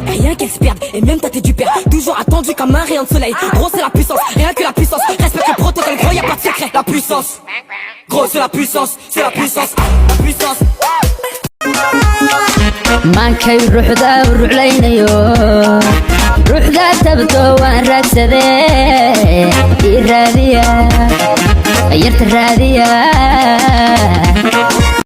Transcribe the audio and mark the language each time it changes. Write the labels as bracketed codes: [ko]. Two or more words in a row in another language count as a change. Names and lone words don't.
[fr] Rien qu'elles se perdent, et même ta tête du père. Toujours attendu comme un rayon de soleil. Gros c'est la puissance, rien que la puissance. Respecte le protocole, gros y'a pas de secret. La puissance, gros c'est la puissance, c'est la puissance. La puissance. [so] maankay ruuxda ruuxlaynayo ruuxda tabto waan raagsadee ii raadiya yarta raadiya